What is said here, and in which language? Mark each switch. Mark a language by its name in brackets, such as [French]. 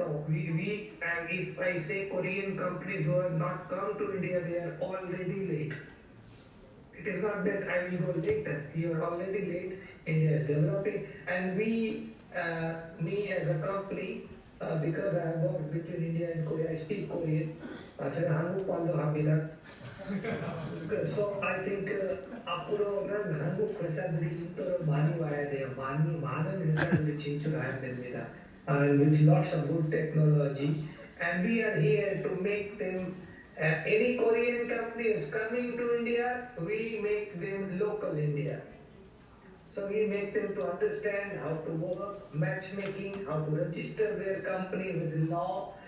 [English] No, and if I say Korean companies who have not come to India, they are already late. It is not that I will go later. You are already late. India is developing, and me as a company, because I have worked between India and Korea, I speak Korean. [Korean] 제가 한국말도 합니다. [English] So I think [Korean] 앞으로는 한국 회사들이 인도를 많이 와야 돼요. 많은 회사들이 진출해야 됩니다. [English] With lots of good technology, and we are here to make them. Any Korean company is coming to India, we make them local India. So we make them to understand how to work, matchmaking, how to register their company with the law.